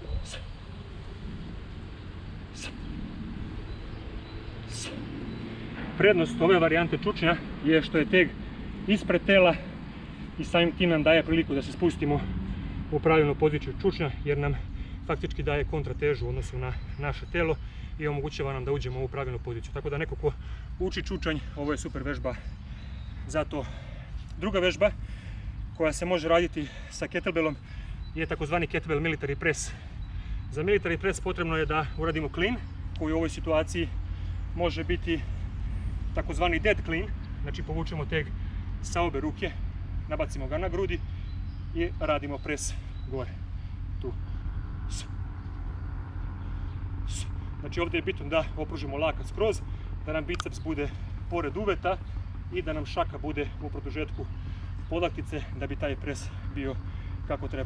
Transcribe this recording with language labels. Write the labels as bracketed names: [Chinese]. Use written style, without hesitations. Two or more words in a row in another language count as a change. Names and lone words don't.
[Serbian] Prednost ove varijante čučnja je što je teg ispred tela i samim tim nam daje priliku da se spustimo u pravilnu poziciju čučnja, jer nam faktički daje kontratežu u odnosu na naše telo i omogućava nam da uđemo u pravilnu poziciju. Tako da neko ko uči čučanj, ovo je super vežba za to. Druga vežba koja se može raditi sa kettlebellom je takozvani [English] kettlebell military press. [Serbian] Za [English] military press [Serbian] potrebno je da uradimo clean, koji u ovoj situaciji može biti takozvani [English] dead clean, [Serbian] znači povučemo teg sa obe ruke, nabacimo ga na grudi i radimo pres gore. Tu. Znači ovdje je bitno da opružimo lakat skroz, da nam biceps bude pored uveta i da nam šaka bude u produžetku podlaktice da bi taj pres bio kako treba.